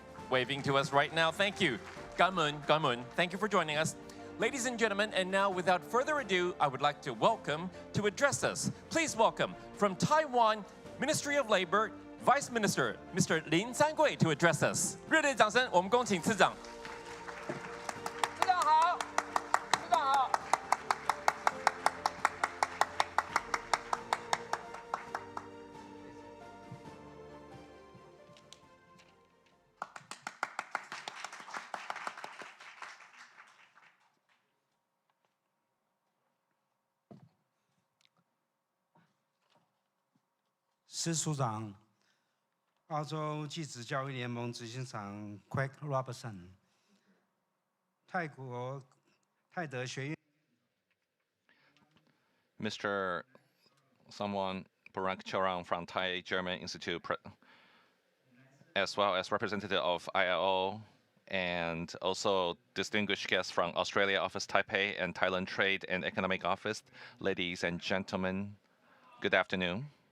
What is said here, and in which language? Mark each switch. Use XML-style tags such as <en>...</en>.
<en>Waving to us right now. Thank you. Gamun, thank you for joining us. Ladies and gentlemen, and now without further ado, I would like to welcome to address us. Please welcome from Taiwan Ministry of Labor, Vice Minister Mr. Lin Sangui to address us.</en> <zh>热烈掌声，我们恭请次长。次长好，次长好。司署长，澳洲技职教育联盟执行长 Craig Robertson， 泰国泰德学院</zh> <en>Mr. Someone Barak Chorang from Thai German Institute, as well as representative of ILO, and also distinguished guests from Australia Office Taipei and Thailand Trade and Economic Office. Ladies and gentlemen, good afternoon.</en>